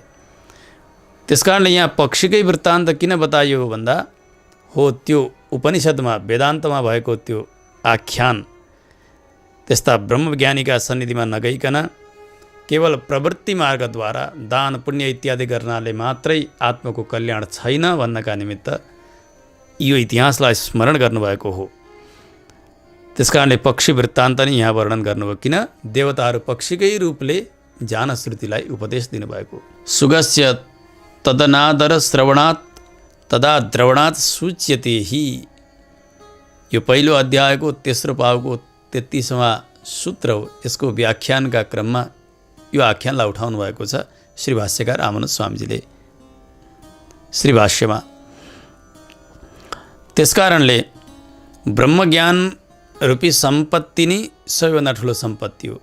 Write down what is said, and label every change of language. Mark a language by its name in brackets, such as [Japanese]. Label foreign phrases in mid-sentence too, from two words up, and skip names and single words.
[Nepali] त्यसकारणले यहाँ पक्षीकै वृत्तान्त किन बताइयो भन्दा हो, त्यो उपनिषदमा वेदान्तमा भएको त्यो आख्यान त्यस्ता ब्रह्मज्ञानीका सन्निधिमा नगइकन केवल प्रवृत्ति मार्गद्वारा दान पुण्य इत्यादि गर्नाले मात्रै आत्मको कल्याण छैन भन्नका निमित्त यो इतिहासलाई स्मरण गर्नुभएको हो। त्यसकारणले पक्षी वृत्तान्त नै यहाँ वर्णन गर्नुभयो। किन? देवताहरू पक्षीकै रूपले जानश्रुतिलाई उपदेश दिनुभएको। [Sanskrit] सुगस्य तदनादर श्रवणात् तदा द्रवणात् सूच्यते हि। [Nepali] यो पहिलो अध्यायको तेस्रो पाउको 33वां सूत्र हो। यसको व्याख्यानका क्रममा यो आख्यानलाई उठाउनु भएको छ श्री भाष्यकार आमनु स्वामीजीले श्री भाष्यमा। त्यसकारणले ब्रह्मज्ञान रूपी सम्पत्ति नै सबैभन्दा ठुलो सम्पत्ति हो।